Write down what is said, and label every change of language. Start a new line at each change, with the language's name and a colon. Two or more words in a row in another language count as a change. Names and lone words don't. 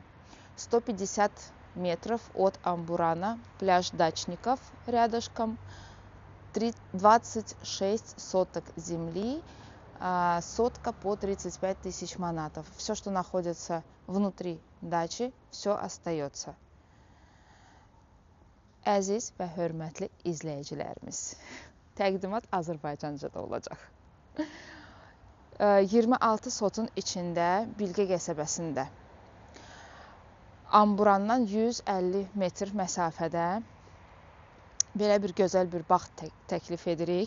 Russian: 150 метров от Амбурана. Пляж Дачников рядышком. 26 соток земли. Сотка по 35 тысяч манатов. Все, что находится внутри дачи, все остается.
Azerbaijani: Əziz və hörmətli izləyicilərimiz, təqdimat Azərbaycanca da olacaq. 26 sotun içində Bilgə qəsəbəsində Amburandan 150 metr məsafədə belə bir gözəl bir bağ təklif edirik.